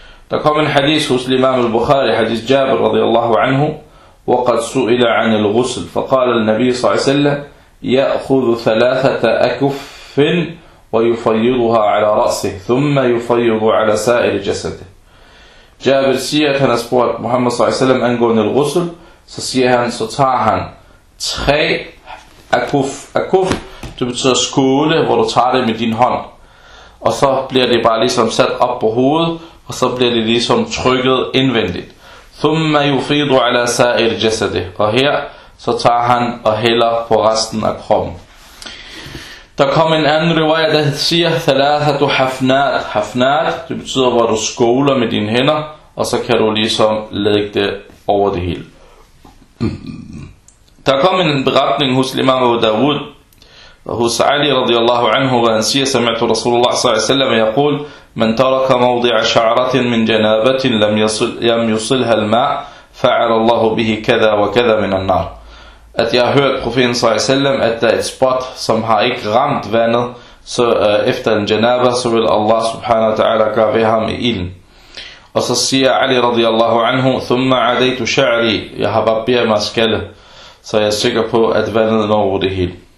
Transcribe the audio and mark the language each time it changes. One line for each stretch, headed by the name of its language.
Danish: Der kom en hadith hos Imam al-Bukhari,
Arabic: hadith Jabir radiyallahu anhu, وقد سئل عن الغسل فقال النبي صلى الله عليه وسلم يأخذ ثلاثة أكف ويفيضها على رأسه ثم يفيض على سائر جسده.
Danish: Jabir siger, at han har spurgt Muhammad صلى الله عليه وسلم angående al-ghusl, så siger han, så tager han tre akuf. Akuf, det betyder skåle, hvor du tager det med din hånd, og så bliver det bare ligesom sat op på hovedet, og så bliver det ligesom trykket indvendigt.
Arabic: ثم يفيض على سائر جسده.
Danish: Og her så tager han og hælder på resten af kroppen. Der kom en anden riwaya, der siger thalathatu hafnat. Hafnat, det betyder, hvor du skåler med dine hænder, og så kan du ligesom lægge det over det hele. Der kom en beretning hos Imam Abu Dawud hos Ali radiyallahu anhu, hvor han siger, sami'tu Rasulullah s.a.w.
Arabic: yaqul, من ترك موضع شعرة من جنابة لم يصلها الماء فعل الله به كذا وكذا من النار.
Danish: At jeg har hørt profeten s.a.v. at der er et spot, som har ikke ramt vandet, så efter en janaba, så vil Allah subhanahu wa ta'ala gøre ved ham i ilden. Og så siger Ali radiyallahu anhu,
Arabic: ثم عديت شعري.
Danish: Jeg har barberet mig skallet, så jeg er sikker på, at vandet når over det hele.